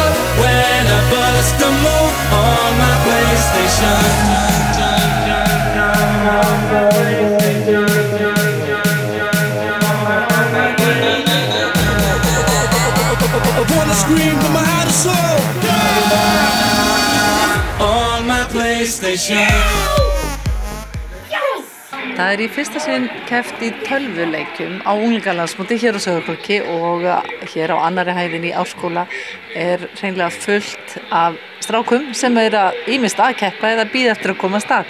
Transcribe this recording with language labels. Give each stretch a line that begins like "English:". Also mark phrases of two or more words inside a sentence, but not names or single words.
English: When I bust a move on my PlayStation. I wanna scream from my heart and soul. On my PlayStation.
Icelandic: Það er í fyrsta sinn keppt í tölvuleikjum á unglingalandsmóti hér á Sauðárkróki og hér á annarri hæðinni í Árskóla er hreinlega fullt af strákum sem að ýmist að keppa eða bíða eftir að koma af stað.